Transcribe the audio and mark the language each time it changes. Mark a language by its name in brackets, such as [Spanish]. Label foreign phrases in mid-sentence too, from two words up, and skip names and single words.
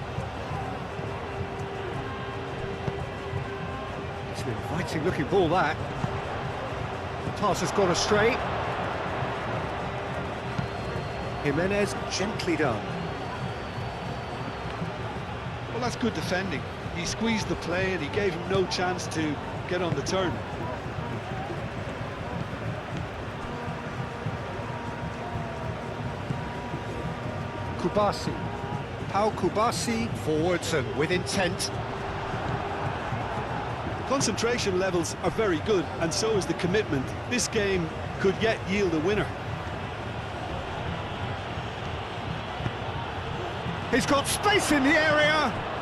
[English] It's an inviting looking ball, that. The pass has gone astray. Jimenez gently done. Well, that's good defending. He squeezed the play and he gave him no chance to get on the turn. Kubasi. Pau Kubasi forwards and with intent. Concentration levels are very good, and so is the commitment. This game could yet yield a winner. He's got space in the area.